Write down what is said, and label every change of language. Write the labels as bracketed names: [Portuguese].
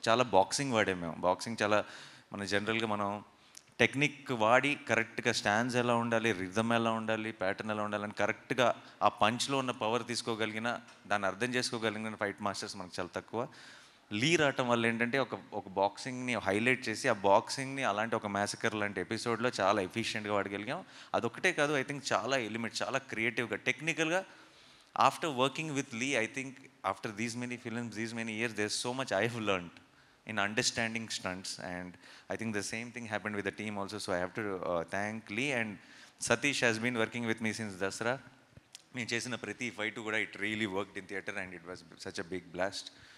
[Telugu] చాలా బాక్సింగ్ వాడాం మేము. బాక్సింగ్ చాలా జనరల్గా మనం టెక్నిక్ వాడి కరెక్ట్గా స్టాండ్స్ ఎలా ఉండాలి, రిథమ్ ఎలా ఉండాలి, ప్యాటర్న్ ఎలా ఉండాలని కరెక్ట్గా ఆ పంచ్లో ఉన్న పవర్ తీసుకోగలిగిన, దాన్ని అర్థం చేసుకోగలిగిన ఫైట్ మాస్టర్స్ మనకు చాలా తక్కువ. లీ రావటం వల్ల ఏంటంటే ఒక బాక్సింగ్ని హైలైట్ చేసి ఆ బాక్సింగ్ని అలాంటి ఒక మ్యాసకర్ లాంటి ఎపిసోడ్లో చాలా ఎఫిషియెంట్గా వాడగలిగాం. అదొక్కటే కాదు, [English] I think [Telugu] చాలా ఎలిమెంట్, చాలా క్రియేటివ్గా, టెక్నికల్గా. [English] After working with Lee, I think after these many films, these many years, there's so much I have learned in understanding stunts, and I think the same thing happened with the team also. So I have to thank Lee. And Satish has been working with me since Dasra. [Telugu] నేను చేసిన ప్రతి fight కూడా [English] It really worked in theatre and it was such a big blast.